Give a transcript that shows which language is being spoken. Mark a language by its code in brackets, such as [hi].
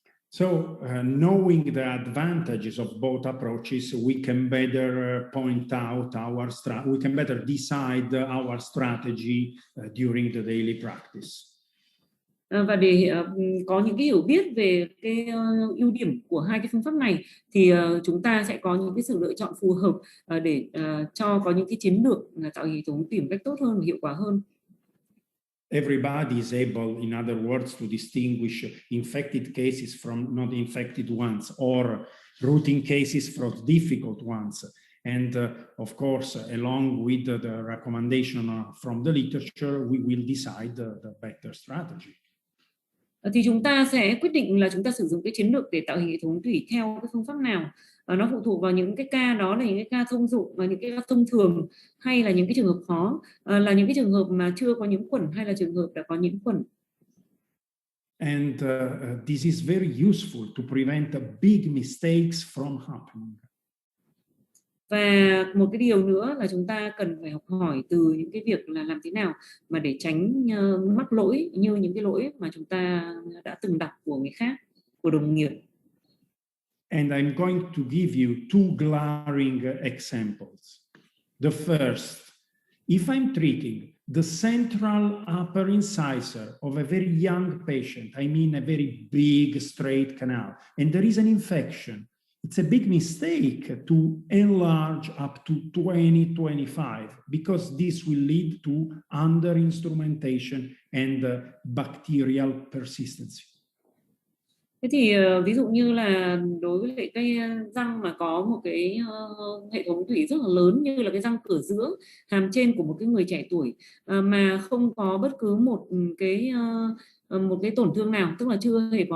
[en] So, knowing the advantages of both approaches, we can better point out we can better decide our strategy during the daily practice. [vi] Và để có những cái hiểu biết về cái ưu điểm của hai cái phương pháp này thì chúng ta sẽ có những cái sự lựa chọn phù hợp để cho có những cái chiến lược tạo hệ thống tủy một cách tốt hơn và hiệu quả hơn. [en] Everybody is able, in other words, to distinguish infected cases from not infected ones, or routine cases from difficult ones. And of course, along with the recommendation from the literature, we will decide the better strategy. [vi] Thì chúng ta sẽ quyết định là chúng ta sử dụng cái chiến lược để tạo hình hệ thống tủy theo cái phương pháp nào. Nó phụ thuộc vào những cái ca đó là những cái ca thông dụng và những cái ca thông thường, hay là những cái trường hợp khó, là những cái trường hợp mà chưa có nhiễm khuẩn hay là trường hợp đã có nhiễm khuẩn. [en] And this is very useful to prevent big mistakes from happening. [vi] Và một cái điều nữa là chúng ta cần phải học hỏi từ những cái việc là làm thế nào mà để tránh mắc lỗi như những cái lỗi mà chúng ta đã từng đọc của người khác, của đồng nghiệp. [en] And I'm going to give you two glaring examples. The first, if I'm treating the central upper incisor of a very young patient, I mean a very big straight canal, and there is an infection, it's a big mistake to enlarge up to 20-25, because this will lead to under-instrumentation and bacterial persistency. [vi] Thế thì ví dụ như là đối với lại cái răng mà có một cái hệ thống tủy rất là lớn như là cái răng cửa giữa hàm trên của một cái người trẻ tuổi, mà không có bất cứ một cái tổn thương nào, tức là chưa